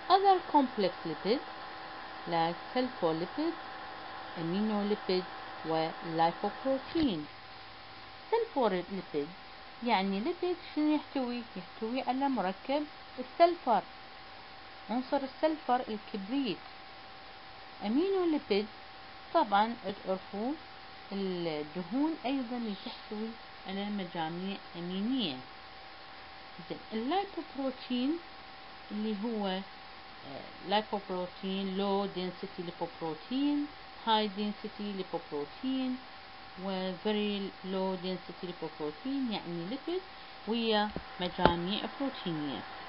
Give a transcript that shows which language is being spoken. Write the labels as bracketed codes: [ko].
[en] other complex lipids like sulfolipid, aminolipid ولايبوبروتين. [ar] sulfolipid يعني ليبيد شنو يحتوي على مركب السلفر، عنصر السلفر الكبريت. امينوليبيد طبعا تعرفوا الدهون ايضا اللي تحتوي على مجاميع امينية. اللايبوبروتين اللي هو لايبوبروتين low density lipoprotein, high density lipoprotein و very low density lipoprotein يعني ليبيد ويا مجاميع بروتينية.